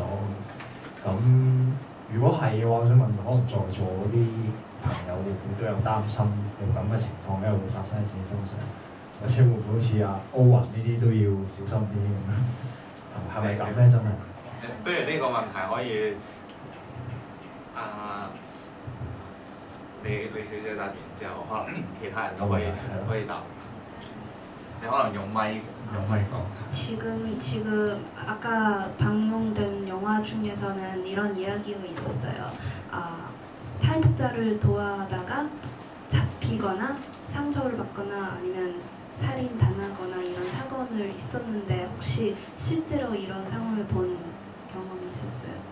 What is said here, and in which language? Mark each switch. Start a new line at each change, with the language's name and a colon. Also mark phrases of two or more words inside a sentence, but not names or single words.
Cantonese: 咁如果係嘅話，我想問，可能在座嗰啲朋友會唔會都有擔心有咁嘅情況咧會發生喺自己身上，或者會唔會好似阿歐雲呢啲都要小心啲咁樣？係咪咁咧？真係？不如呢個問題可以李小姐答完之後，可能其他人都可以答。你可能用咪講。
Korean: 지금 아까 방영된 영화 중에서는 이런 이야기가 있었어요. 탈북자를 도와다가 잡히거나 상처를 받거나 아니면 살인 당하거나 이런 사건을 있었는데 혹시 실제로 이런 상황을 본 경험이 있었어요?